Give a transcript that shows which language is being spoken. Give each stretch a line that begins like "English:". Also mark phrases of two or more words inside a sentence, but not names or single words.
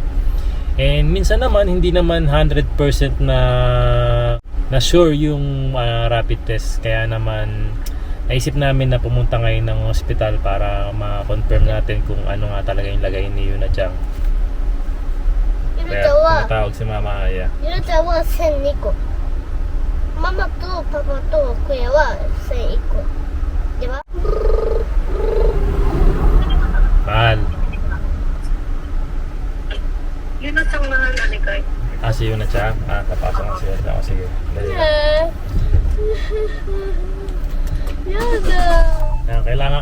Filipino: And minsan naman hindi naman 100% na sure yung
English: rapid test.
Filipino: Kaya naman naisip namin na pumunta ngayon ng hospital para ma-confirm natin kung ano nga talaga yung lagay ni Yunachang. Kaya tumatawag si Mama Aya.
Japanese: Yunachang wa 1002 個。ママとパパとクエは1001個。では
Filipino: Mahal. Yunachang mahal na ni Kai. Si Yunachang? Kapasok na siya. Sige. Dali lang.
Japanese: Yada.